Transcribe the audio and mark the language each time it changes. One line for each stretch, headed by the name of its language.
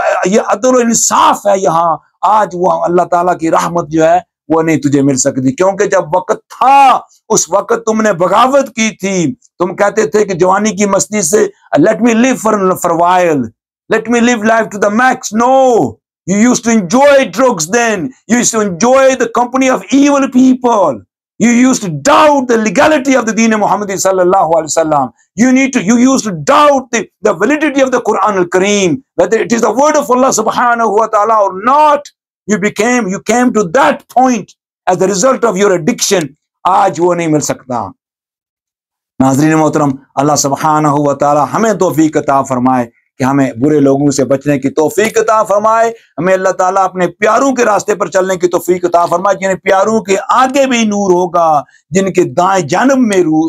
Urdu: یہ عدل و انصاف ہے۔ یہاں آج وہ اللہ تعالیٰ کی رحمت جو ہے وہ نہیں تجھے مل سکتی، کیونکہ جب وقت تھا اس وقت تم نے بغاوت کی تھی، تم کہتے تھے کہ جوانی کی مستی سے
English: let me live for a while, let me live life to the max. No, you used to enjoy drugs then, you used to enjoy the company of evil people, you used to doubt the legality of the Deen Muhammad sallallahu alaihi wasallam, you used to doubt the validity of the Quran al-Kareem, whether it is the word of Allah subhanahu wa ta'ala or not. You came to that point as a result of your addiction.
Urdu: آج وہ نہیں مل سکتا۔ ناظرین محترم، اللہ سبحانہ و تعالی ہمیں توفیق عطا فرمائے کہ ہمیں برے لوگوں سے بچنے کی توفیق عطا فرمائے، ہمیں اللہ تعالیٰ اپنے پیاروں کے راستے پر چلنے کی توفیق عطا فرمائے، جن پیاروں کے آگے بھی نور ہوگا، جن کے دائیں جانب میں